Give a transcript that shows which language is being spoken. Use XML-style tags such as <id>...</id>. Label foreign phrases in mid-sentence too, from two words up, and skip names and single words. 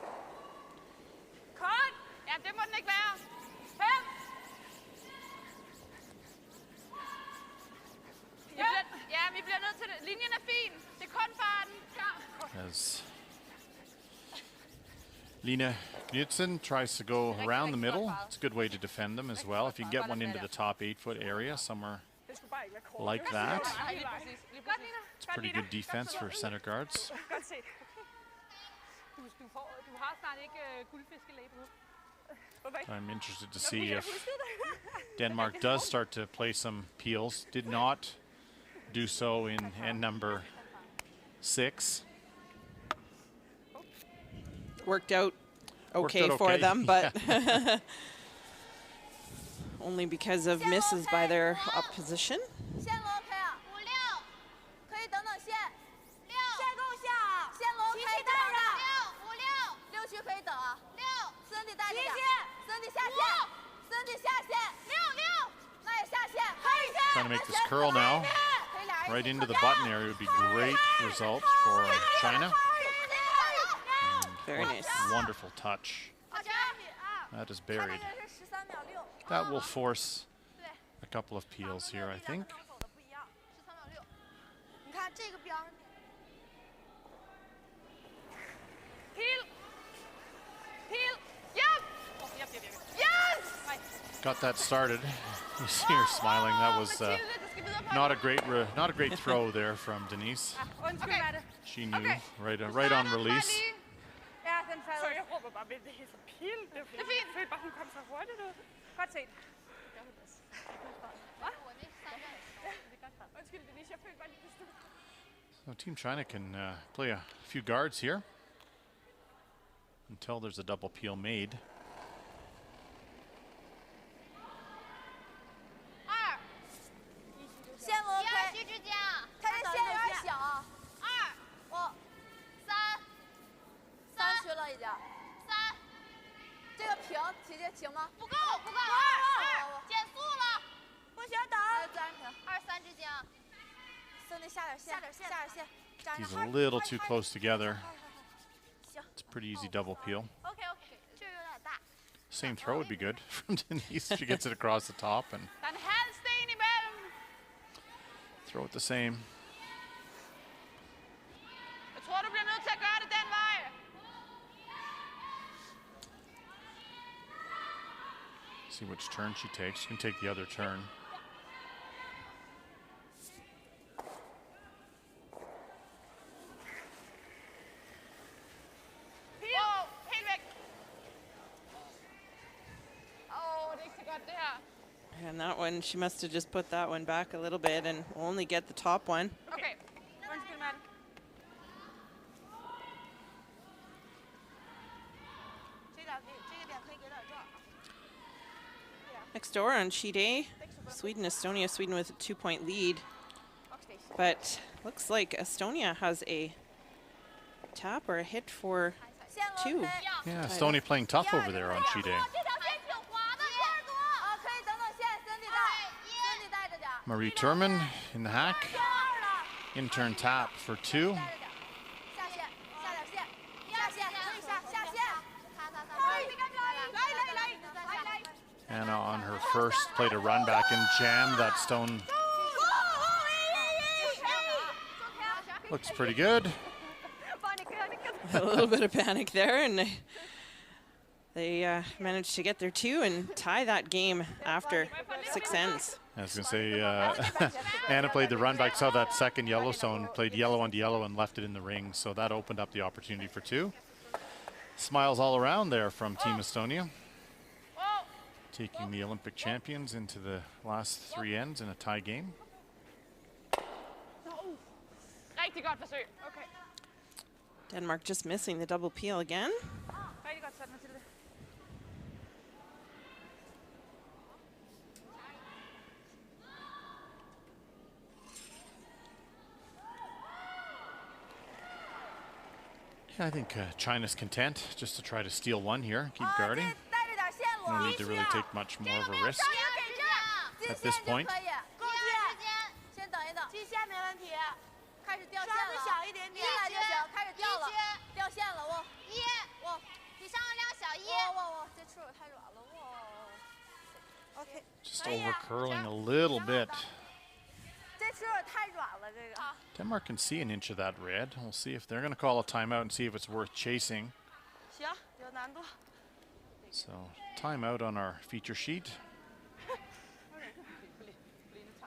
<en>As Lina Knudsen tries to go around the middle, it's a good way to defend them as well. If you get one into the top 8-foot area somewhere like that.</en> <da>Nej, lige præcis. Lige præcis.</da> <en>It's pretty good defense for center guards.</en> <da>Godt set. Du har snart ikke guldfiskelæbe nu.</da> <en>I'm interested to see if Denmark does start to play some peels. Did not do so in end number 6. Worked out okay out for okay. them, but only because of misses by their opposition.</en> <zh>线路 OK 啊，5、6，可以等等线。6，线够下，线路 OK 带着。6、5、6，6区可以等啊。6，身体带着点，身体下线，身体下线。6，那也下线，可以下。</zh> <en>Trying to make this curl now. Right into the button area would be great result for China. Very nice. Wonderful touch. That is buried. That will force a couple of peels here, I think.</en> <zh>你看这个标。</zh> <en>Peel. Peel. Yep. Yes. Got that started. You see her smiling. That was not a great throw there from Denise. She knew right on release.</en> <da>Ja, den sad. Så jeg råber bare, det er så pil. Det er fint. Jeg følte bare, hun kom så hurtigt ud. Godt set. Hvad? Undskyld, Denise, jeg følte bare lige det.</da> <en>So Team China can play a few guards here until there's a double peel made.</en> <zh>2，线路 OK， 2区之间，它这线有点小。 2，我 3 区了已经。 3，这个平体积行吗？不够，2，减速了。不行，等。自然平。 2、3之间。身体下点线，下点线。</zh> <en>These a little too close together. It's a pretty easy double peel.</en> <zh>OK， 这个有点大。</zh> <en>Same throw would be good from Denise. She gets it across the top and</en> <da>Der er en halv sten imellem.</da> <en>throw it the same.</en> <da>Jeg tror, du bliver nødt til at gøre det den vej.</da> <en>See which turn she takes. She can take the other turn. Peel.</en> <da>Helt væk. Det er ikke så godt, det her.</da> <en>And that one, she must have just put that one back a little bit and only get the top one.</en> <da>Okay. Undskyld, Matte.</da> <en>Next door on sheet A, Sweden, Estonia. Sweden with a 2-point lead. But looks like Estonia has a tap or a hit for 2. Yeah, Estonia playing tough over there on sheet A.</en> <zh>这条线挺滑的，线多。啊，可以等等线，身体带着点。</zh> <en>Marie Turman in the hack. Intern tap for 2.</en> <zh>下线，下点线，下线，可以下线。来。</zh> <en>Anna on her first played a run back and jammed that stone. Looks pretty good. A little bit of panic there, and they managed to get their 2 and tie that game after 6 ends. I was going to say, Anna played the run back, saw that second Yellowstone, played yellow on yellow and left it in the ring, so that opened up the opportunity for 2. Smiles all around there from Team Estonia. Taking the Olympic champions into the last 3 ends in a tie game.</en> <da>Rigtig godt forsøg. Okay.</da> <en>Denmark just missing the double peel again.</en> <da>Rigtig godt sat, Mathilde.</da> <en>Yeah, I think China's content just to try to steal one here, keep guarding. No need to really take much more of a risk at this point.</en> <zh>先等一等，进线没问题。开始掉线了，小一点点，一来就行，开始掉了，掉线了，我比上量小1。我这出手太软了，我。OK。</zh> <en>Just over curling a little bit.</en> <zh>这出手太软了，这个。</zh> <en>Denmark can see an inch of that red. We'll see if they're going to call a timeout and see if it's worth chasing.</en> <zh>行，有难度。</zh> <en>So timeout on our feature sheet.</en>